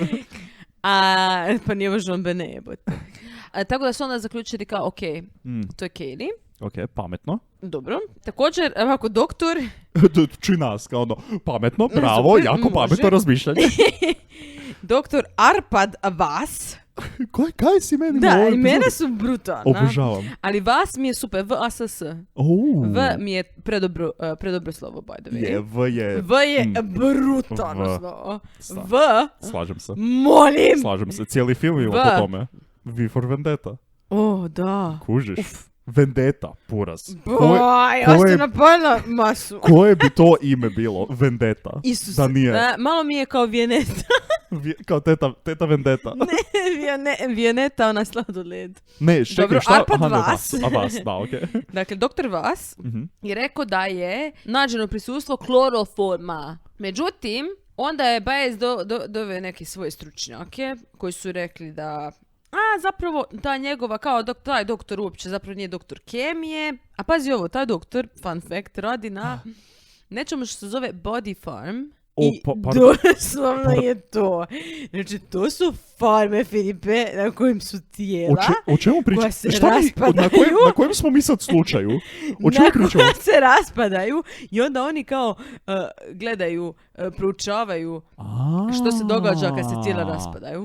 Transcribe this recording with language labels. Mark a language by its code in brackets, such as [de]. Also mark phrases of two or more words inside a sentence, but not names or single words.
[hr] Pa nije možda on bene jebote. Tako da su onda zaključili kao, ok, to je Kaylee. Ok, pametno. Dobro. Također, ovako, doktor... Čuj nas, kao ono, pametno, bravo, jako pametno razmišljanje. Doktor Arpad Vas. Kaj si meni? Da, imena su brutalna. Obožavam. Ali Vas mi je super, V-A-S-S. V mi je predobro slovo, [en] by the way. [hr] V je brutalno slovo. V. Slažem se. Molim. Slažem se, cijeli film je po tome. V for Vendetta. Da. Kužiš. Vendetta, puraz. Osnovna pojela masu. Koje bi to ime bilo? Vendetta. Isus. Da nije. Malo mi je kao Vijeneta. Kao teta Vendetta. Ne, Vijeneta, ona sladoled. Ne, čekaj, dobro, šta? Arpad Vas. Vas, da, okej. Dakle, doktor Vas je rekao da je nađeno prisustvo kloroforma. Međutim, onda je Baez doveo neke svoje stručnjake koji su rekli da zapravo ta njegova, kao taj doktor uopće zapravo nije doktor kemije. A pazi ovo, taj doktor, [en] fun fact, [hr] radi na nečemu što se zove Body Farm. I doslovno je to. Znači, to su farme, Filipe, na kojim su tijela o čemu koja se raspadaju. Na kojem smo mi sad slučaju? O čemu pričamo? Koja se raspadaju i onda oni kao gledaju, proučavaju što se događa kad se tijela raspadaju.